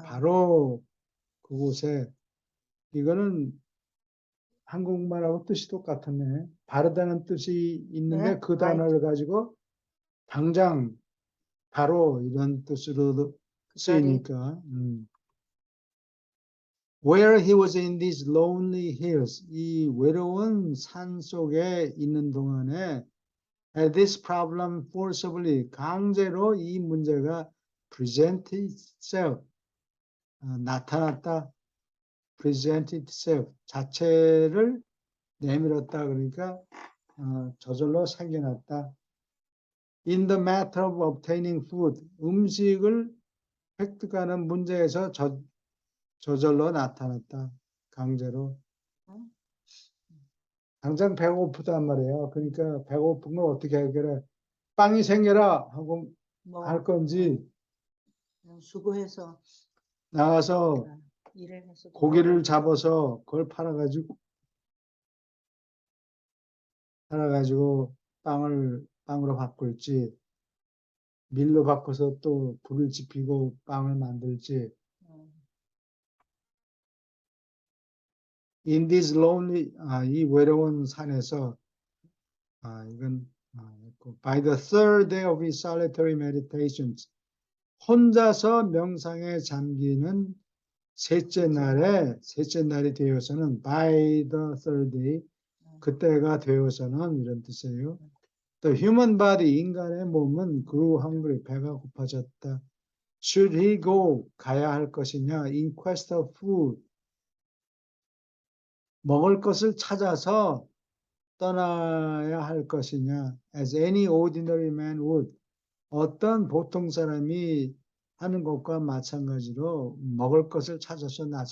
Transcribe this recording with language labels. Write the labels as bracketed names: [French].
[Korean] 바로 그곳에 이거는 한국말하고 뜻이 똑같네. 바르다는 뜻이 있는데 네? 그 [English] right. [Korean] 단어를 가지고 당장 바로 이런 뜻으로 그 자리에 쓰이니까. [English] Where he was in these lonely hills, [Korean] 이 외로운 산 속에 있는 동안에 [English] had this problem forcibly, [Korean] 강제로 이 문제가 [English] presented itself, [Korean] 나타났다. [English] presented itself, [Korean] 자체를 내밀었다. 그러니까 저절로 생겨났다. [English] In the matter of obtaining food, [Korean] 음식을 획득하는 문제에서 저절로 나타났다. 강제로. 당장 배고프단 말이에요. 그러니까 배고픈 걸 어떻게 해결해? 빵이 생겨라 하고 뭐 할 건지 그냥 수고해서 나가서 일을 해서 고기를 잡아서 그걸 팔아가지고 빵으로 바꿀지 밀로 바꿔서 또 불을 지피고 빵을 만들지. [English] In this lonely, [Korean] 이 외로운 산에서, [English] 이건, by the third day of his solitary meditations, [Korean] 혼자서 명상에 잠기는 셋째 날이 되어서는, [English] by the third day, [Korean] 그때가 되어서는 이런 뜻이에요. [English] The human body, [Korean] 인간의 몸은 [English] grew hungry, [Korean] 배가 고파졌다. [English] Should he go, [Korean] 가야 할 것이냐, [English] in quest of food, [Korean] 먹을 것을 찾아서 떠나야 할 것이냐, [English] as any ordinary man would, [Korean] 어떤 보통 사람이 하는 것과 마찬가지로 먹을 것을 찾아서